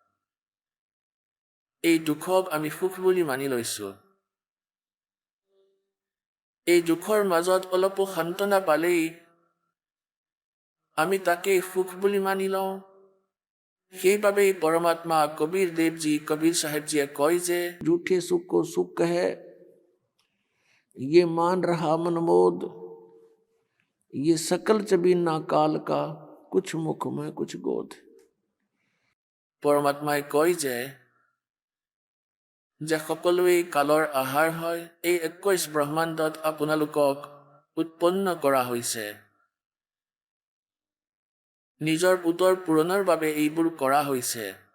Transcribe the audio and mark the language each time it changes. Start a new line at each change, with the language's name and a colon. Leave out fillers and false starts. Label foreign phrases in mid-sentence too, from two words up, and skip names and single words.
Assamese: এই দুখক আমি সুখ বুলি মানি লৈছো। এই দুখৰ মাজত অলপো সান্তনা পালেই আমি তাকেই সুখ বুলি মানি লওঁ। সেইবাবেই পৰমাত্মা কবিৰ চাহেবজীয়ে কয় যে
Hindi: झूठे सुख को सुख है ये मान रहा मनमोद। ये सकल चबीना काल का कुछ मुख में कुछ गोद।
Assamese: পৰমাত্মাই কয় যে সকলোৱেই কালৰ আহাৰ হয়। এই 21 ব্ৰহ্মাণ্ডত আপোনালোকক উৎপন্ন কৰা হৈছে। নিজৰ পুতৰ পূৰণৰ বাবে এইবোৰ কৰা হৈছে।